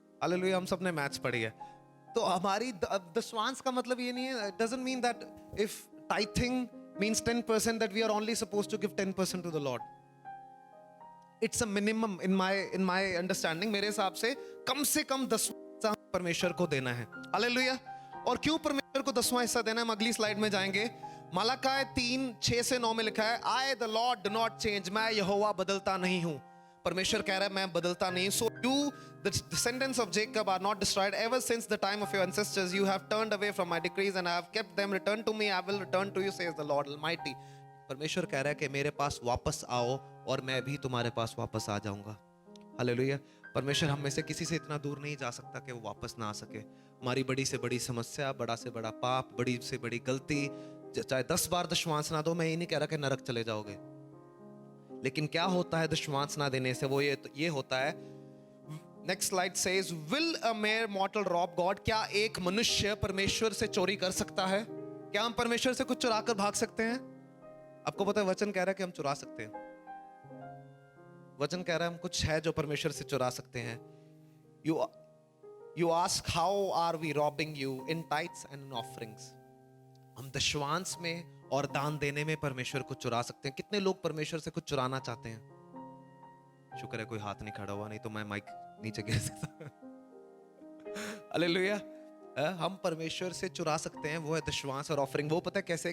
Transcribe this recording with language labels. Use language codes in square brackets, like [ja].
[hi] Hallelujah. हम सब ने मैथ्स पढ़ी है। तो हमारी दशवांश का मतलब ये नहीं है, [en] Doesn't mean that if tithing means 10% that we are only supposed to give 10% to the lord. It's a minimum in my understanding. [hi] मेरे हिसाब से कम से कम 10वां हिस्सा परमेश्वर को देना है। हालेलुया। और क्यों परमेश्वर को 10वां हिस्सा देना है, हम अगली स्लाइड में जाएंगे। मलाकी 3:6 से 9 में लिखा है, [en] I the lord do not change, [hi] मैं यहोवा बदलता नहीं हूं। परमेश्वर कह रहा है मैं बदलता नहीं। [en] So you the descendants of Jacob are not destroyed ever since the time of your ancestors, you have turned away from my decrees and I have kept them, return to me, I will return to you, says the Lord Almighty। [hi] परमेश्वर कह रहा है कि मेरे पास वापस आओ और मैं भी तुम्हारे पास वापस आ जाऊंगा। हालेलुया। परमेश्वर हम में से किसी से इतना दूर नहीं जा सकता कि वो वापस ना आ सके। हमारी बड़ी से बड़ी समस्या, बड़ा से बड़ा पाप, बड़ी से बड़ी गलती, चाहे 10 बार दशमांश ना दो, मैं ये नहीं कह रहा कि नरक चले जाओगे, लेकिन क्या होता है दशमांश ना देने से, वो ये होता है। [en] Next slide says, will a mere mortal rob God? [hi] क्या एक मनुष्य परमेश्वर से चोरी कर सकता है? क्या हम परमेश्वर से कुछ चुरा कर भाग सकते हैं? आपको पता है वचन कह रहा है कि हम चुरा सकते हैं। वचन कह रहा है हम कुछ है जो परमेश्वर से चुरा सकते हैं। [en] You ask how are we robbing you? In tithes and in offerings। [hi] हम दशवांश में और दान देने में परमेश्वर को चुरा सकते हैं। कितने लोग परमेश्वर से कुछ चुराना चाहते हैं? शुक्र है कोई हाथ नहीं खड़ा हुआ, नहीं तो मैं माइक नीचे गिर सकता। हालेलुया। हम परमेश्वर से चुरा सकते हैं, वो है दशवांश और ऑफरिंग। वो पता है कैसे?